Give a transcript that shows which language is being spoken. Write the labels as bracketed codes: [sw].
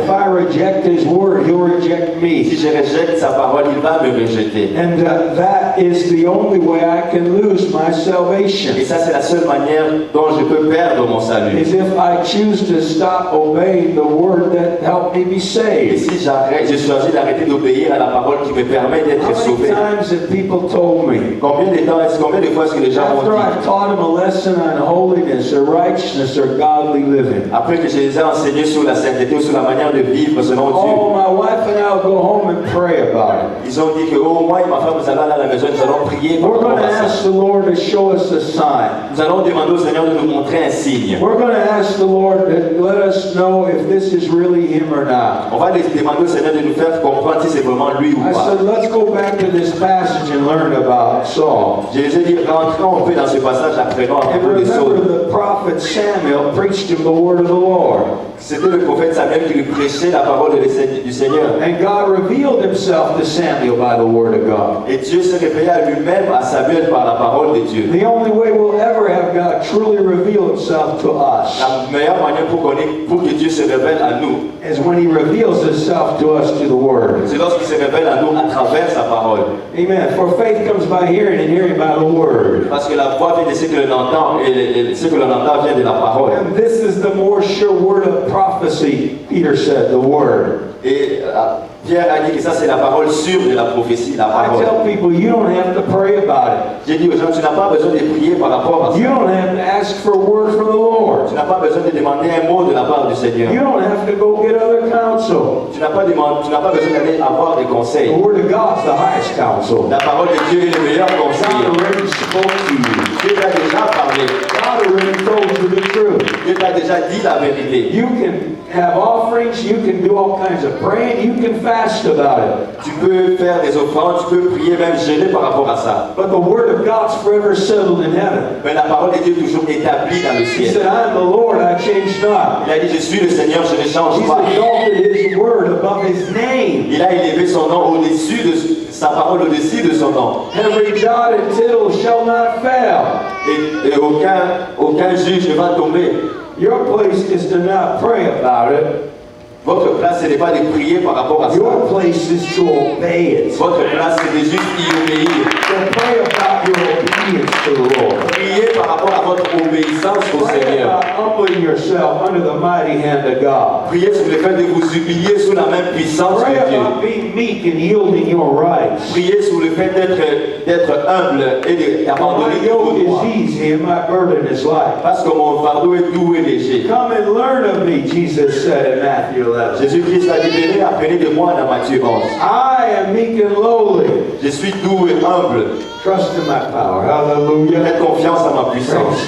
[en] If I reject his word, he'll reject [fr] Si [en] me. [fr] je rejette sa parole, il va me rejeter. [en] And that is the only way I can lose my [fr] Et [en] salvation. [fr] ça, c'est la seule manière dont je peux perdre mon salut. [en] Is if I choose to stop obeying the word that helped me be [fr] Et [en] saved. [fr] si je choisis d'arrêter d'obéir à la parole qui me permet [en] How [fr] d'être [en] many [fr] sauvé, [en] times have people told me, [fr] combien de fois est-ce que les gens [en] after [fr] m'ont [en] I've [fr] dit, [en] taught them a lesson on holiness or righteousness or godly living, [fr] après que je les ai enseignés sur la sainteté ou sur la manière de vivre selon [en] oh, [fr] Dieu, [en] my wife and I will go home and pray about it. [fr] ils ont dit que oh, moi et ma femme, nous allons aller à la maison, nous allons prier par [en] We're going [fr] rapport [en] to [fr] à ça. [en] ask the Lord to show us a sign. [fr] Nous allons demander au Seigneur de nous montrer un signe. [en] We're going to ask the Lord to let us know if this is really Him or not. [fr] On va demander au Seigneur de nous faire comprendre si c'est vraiment lui ou [en] I [fr] pas. [en] said, let's go back to this passage and learn about Saul. [fr] Je les ai dit, rentrons un peu dans ce passage, apprenons à [en] And [fr] propos de [en] remember, [fr] Saul. [en] the prophet Samuel preached him the word of the Lord. [fr] C'était le prophète Samuel qui lui prêchait la parole du Seigneur. [en] And God revealed Himself to Samuel by the word of God. [fr] Et Dieu s'est révélé à lui-même, à Samuel, par la parole de Dieu. [en] The only way we'll ever have God truly reveal Himself to us [fr] La meilleure manière pour que Dieu se révèle à nous, [en] is when He reveals Himself to us through the Word. [fr] c'est lorsqu'il se révèle à nous à travers sa parole. [en] Amen. For faith comes by hearing, and hearing by the Word. [fr] Parce que la voix vient de ce que l'on entend, et ce que l'on entend vient de la parole. [en] And this is the more sure word of prophecy, Peter said, the Word. [fr] Et Pierre a dit que ça c'est la parole sûre de la prophétie, la [en] I [fr] parole. [en] tell people, you don't have to pray about [fr] J'ai dit aux gens, tu n'as pas besoin de prier par rapport à [en] it. [fr] ça. [en] You don't have to ask for a word from the [fr] Tu [en] Lord. [fr] n'as pas besoin de demander un mot de la part du Seigneur. [en] You don't have to go get other counsel. [fr] Tu n'as pas besoin d'aller avoir des [en] The [fr] conseils. [en] Word of God's the highest counsel. [fr] La parole de Dieu est le meilleur [en] God [fr] conseiller. [en] already spoke to you. [fr] Dieu t'a déjà parlé. [en] God already told you the truth. [fr] Dieu t'a déjà dit la vérité. [en] You can have offerings, you can do all kinds of praying, you can fast about it. [fr] Tu peux faire des offrandes, tu peux prier, même jeûner par rapport à ça. [en] But the Word of God's forever settled in heaven. [fr] Mais la parole de Dieu est toujours établie dans le [en] He [fr] ciel. [en] said, I am the Lord, I change not. [fr] Il a dit, je suis le Seigneur, je ne change [en] He's [fr] pas. [en] exalted His Word above His name. [fr] Il a élevé son nom au-dessus de sa parole, au-dessus de son nom. [en] Every jot and tittle shall not fail. [fr] Et aucun juge ne va tomber. [en] Your place is to not pray about it. [fr] Votre place, ce n'est pas de prier par rapport à ça. [en] Your place is to obey it. [fr] Votre place, c'est de juste y obéir. [en] So pray about your obedience to the Lord. [fr] Priez par rapport à votre obéissance au [en] Pray [fr] Seigneur. [en] about humbling yourself under the mighty hand of God. [fr] Priez sur le fait de vous humilier sous la même puissance [en] Pray [fr] de Dieu. [en] about being meek and yielding your rights. [fr] Priez sur le fait d'être humble et d'abandonner [en] My [fr] vos [en] yoke [fr] droits. [en] is easy and my burden is light. [fr] Parce que mon fardeau est doux et léger. [en] Come and learn of me, Jesus said in Matthew 11. [fr] Jésus-Christ a dit, venez apprenez de moi dans Matthieu 11. [en] I am meek and lowly. [fr] Je suis doux et humble. [en] Trust in my power. Hallelujah. [fr] Faites confiance à ma puissance.